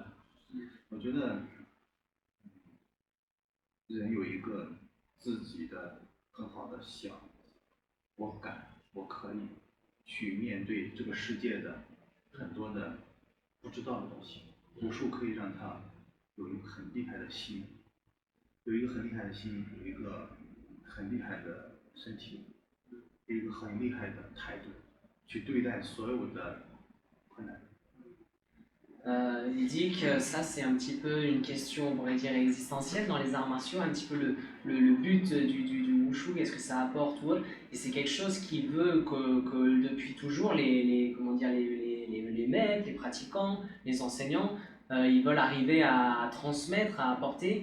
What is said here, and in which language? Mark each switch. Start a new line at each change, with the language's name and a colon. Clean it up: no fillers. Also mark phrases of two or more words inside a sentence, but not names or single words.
Chinese: 我觉得人有一个自己的很好的想，我敢，我可以去面对这个世界的很多的不知道的东西。武术可以让他有一个很厉害的心，有一个很厉害的心，有一个很厉害的身体，有一个很厉害的态度，去对待所有的困难。
French: Il dit que ça, c'est un petit peu une question, on pourrait dire, existentielle dans les arts martiaux, un petit peu le but du wushu, qu'est-ce que ça apporte ou autre. Et c'est quelque chose qui veut que depuis toujours, comment dire, les maîtres, les pratiquants, les enseignants, ils veulent arriver à transmettre, à apporter.